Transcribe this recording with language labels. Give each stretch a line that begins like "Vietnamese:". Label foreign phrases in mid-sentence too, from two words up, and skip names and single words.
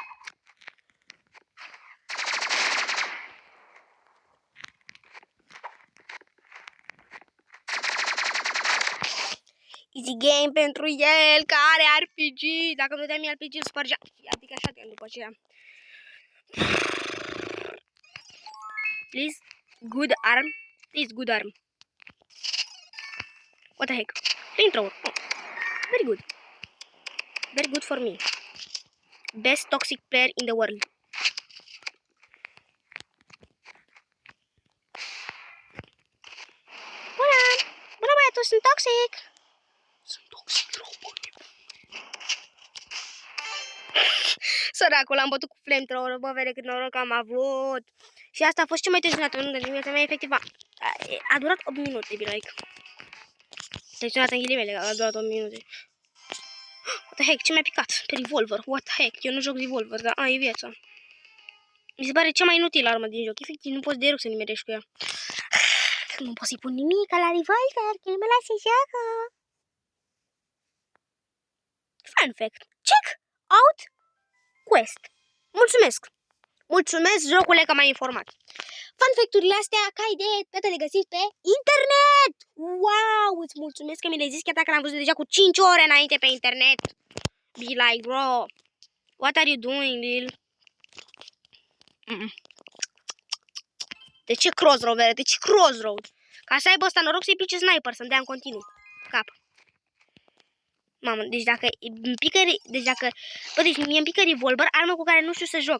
English: Easy game
Romanian: pentru el, care RPG. Dacă nu dea mie RPG, îl spărgea. Adică așa de după aceea.
English: Please, good arm. Please, good arm. What the heck? Flamethrower. Oh. Very good. Very good for me. Best toxic player in the world.
Romanian: Bună! Bună, băiatul, sunt toxic! Sunt toxic, rău, bă. Săracul, l-am bătut cu flamethrower, bă, vede cât noroc am avut. Și asta a fost cea mai tensionată în viața mea, efectiv. A durat 8 minute,
English: be like.
Romanian: Tensionată în ghilimele, a durat 8 minute.
English: What the heck,
Romanian: ce mi-a picat? Pe revolver,
English: what the heck,
Romanian: eu nu joc revolver, dar e viața. Mi se pare cea mai inutilă armă din joc, efectiv, nu poți deloc să nimerești cu ea. Nu pot să-i pun nimic la revolver, că nu mă lasă joacă.
English: Fun fact, check out quest.
Romanian: Mulțumesc! Mulțumesc, jocule, că m-ai informat. Fun fact-urile astea, ca idee, toate le găsiți pe internet! Wow! Îți mulțumesc că mi le-ai zis, chiar dacă l-am văzut deja cu 5 ore înainte pe internet.
English: Be like, bro, what are you doing, Lil?
Romanian: De ce crossroad, vere? De ce crossroad? Ca să aibă ăsta noroc să-i pice sniper, să-mi dea în continuu cap. Mamă, deci dacă îmi pică, deci mie îmi pică revolver, armă cu care nu știu să joc.